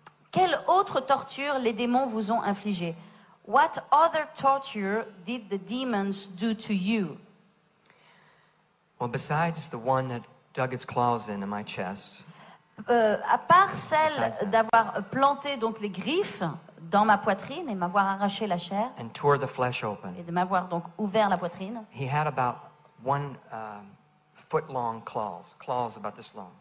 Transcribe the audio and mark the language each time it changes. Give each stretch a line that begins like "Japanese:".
French: Quelle autre torture les démons vous ont infligée?
English: What other torture did the demons do to you? Well, besides the one that dug its claws in my chest,
French: À part celle
English: Besides that.
French: d'avoir planté donc les griffes dans ma poitrine et m'avoir arraché la chair
English: and tore the flesh open,
French: et de m'avoir donc ouvert la poitrine.
English: he had about 1 foot-long claws about this long.